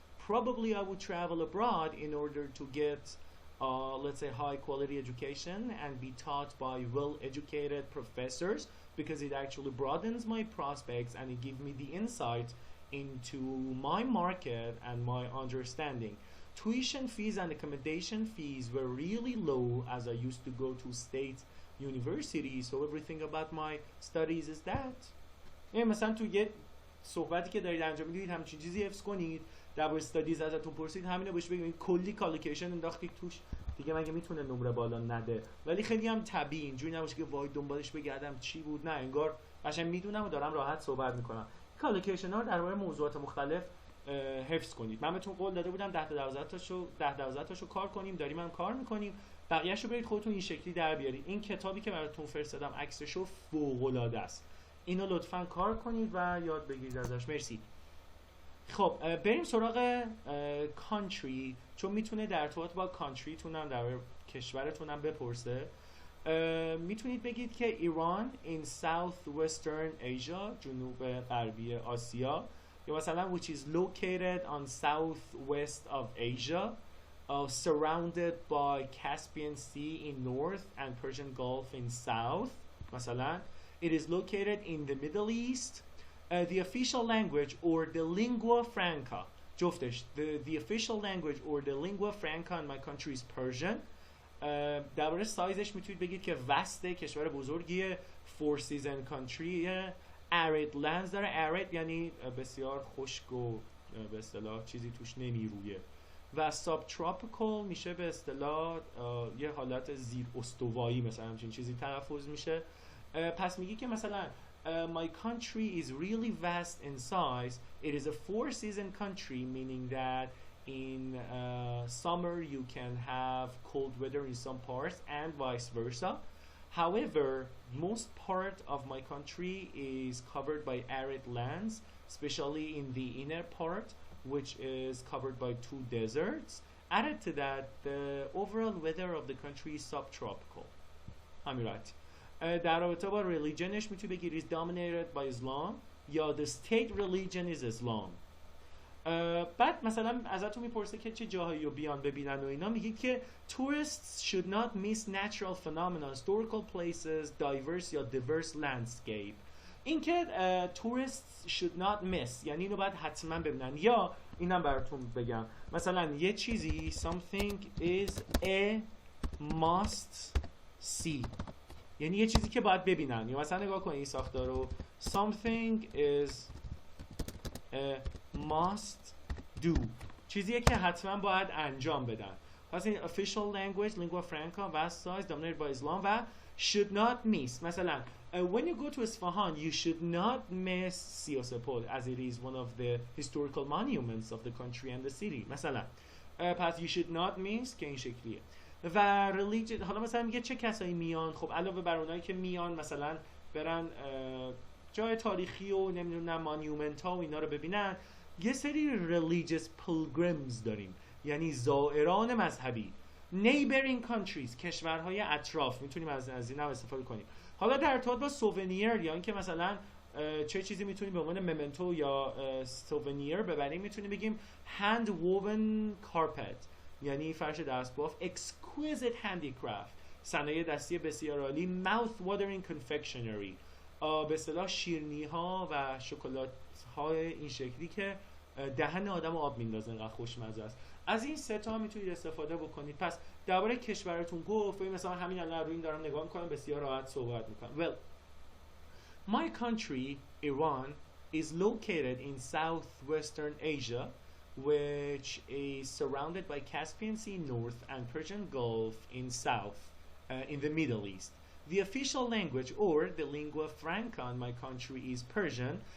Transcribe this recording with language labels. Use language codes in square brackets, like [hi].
[en] Probably I would travel abroad in order to get let's say high quality education and be taught by well-educated professors, because it actually broadens my prospects and it gives me the insight into my market and my understanding. Tuition fees and accommodation fees were really low as I used to go to state universities, so everything about my studies is that. [fa] مثلا تو یه صحبتی که دارید انجام میدید همچین چیزی حفظ کنید، در استادیز ازتون پرسید همینو بهش بگید کلی کالیکیشن انداختید توش، دیگه مگه میتونه نمره بالا نده؟ ولی خیلی هم طبیعی، اینجوری نباشه که وای دنبالش بگردم چی بود. نه، انگار قشنگ میدونم و دارم راحت صحبت میکنم. کالیکیشن ها درباره موضوعات مختلف حفظ کنید. من بهتون قول داده بودم 10 تاشو کار کنیم، داریم هم کار میکنیم. بقیه‌شو برید خودتون این شکلی در بیارید. این کتابی که براتون فرستادم عکسشو فوق‌العاده است. اینو لطفاً کار کنید و یاد بگیرید ازش. مرسی. خب بریم سراغ کانتری، چون میتونه در ارتباط با کانتریتونم در کشورتونم بپرسه. میتونید بگید که ایران [en] in southwestern Asia، [fa] جنوب غربی آسیا، یا مثلا [en] which is located on southwest of Asia, surrounded by Caspian Sea in north and Persian Gulf in south. مثلا it is located in the Middle East. The official language or the lingua franca, جفتش, the official language or the lingua franca in my country is Persian. [fa] درباره سایزش میتونید بگید که وسته، کشور بزرگیه، four season country، arid lands داره. arid یعنی بسیار خشک و به اصطلاح چیزی توش نمیرویه، و subtropical میشه به اصطلاح یه حالت زیر استوایی، مثلا همچین چیزی تلفظ میشه. پس میگی که مثلا [en] my country is really vast in size. It is a four season country, meaning that in summer you can have cold weather in some parts and vice versa. However, most part of my country is covered by arid lands, especially in the inner part, which is covered by two deserts, added to that, the overall weather of the country is subtropical. همین right. [fa] در رابطه با religionش میتونی بگی [en] is dominated by Islam یا the state religion is Islam. [fa] بعد مثلا ازتون میپرسه که چه جاهایی رو بیان ببینن و اینا، میگه که [en] tourists should not miss natural phenomena, historical places, diverse یا diverse landscape. [fa] این که [en] tourists should not miss [fa] یعنی اینو باید حتما ببینن. یا اینم براتون بگم مثلا یه چیزی [en] something is a must see [fa] یعنی یه چیزی که باید ببینن. یا مثلا نگاه کنید این ساختار رو [en] something is a must do [fa] چیزیه که حتما باید انجام بدن. پس این [en] official language lingua franca vast size dominated by Islam و should not miss. مثلا when you go to Isfahan you should not miss Siosepol as it is one of the historical monuments of the country and the city. [fa] مثلا پس [en] you should not miss [fa] که این شکلیه. و religion حالا مثلا میگه چه کسایی میان. خب علاوه بر اونایی که میان مثلا برن جای تاریخی و نمیدونم مانیومنت ها و اینا رو ببینن، یه سری religious pilgrims داریم یعنی زائران مذهبی. neighboring countries کشورهای اطراف میتونیم از این هم استفاده کنیم. حالا در ارتباط با سوونیر یا اینکه مثلا چه چیزی میتونیم به عنوان ممنتو یا سوونیر ببریم، میتونیم بگیم hand woven carpet یعنی فرش دستباف، exquisite handicraft صنایع دستی بسیار عالی، mouth watering confectionery به اصطلاح شیرینی ها و شکلات های این شکلی که دهن آدم آب میندازه انقدر خوشمزه است. از این سه تا میتونید استفاده بکنید. پس درباره کشورتون گفت مثلا همین الان روی این دارم نگاه میکنم بسیار راحت صحبت میکنم. [en] Well, my country Iran is located in southwestern Asia which is surrounded by Caspian Sea north and Persian Gulf in south in the Middle East. The official language or the lingua franca in my country is Persian.